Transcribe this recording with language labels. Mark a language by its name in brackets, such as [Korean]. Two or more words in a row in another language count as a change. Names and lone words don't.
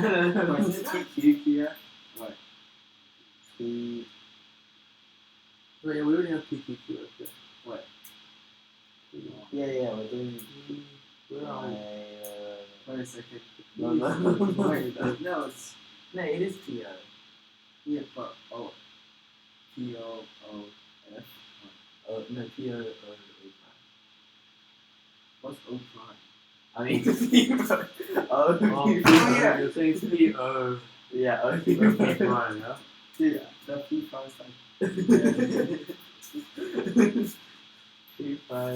[English] Q here. What? P. Oh, yeah, we already have P Q Q up there. What? Yeah, we're doing. Where are we? Wait a second. No, Wait, no, it's. No, it is P O. Yeah, but O. P O O F. Oh, no, P O O prime. What's O prime? I mean, P O. You're saying P O. Yeah, O P prime, yeah? Yeah, the P prime sign. P prime.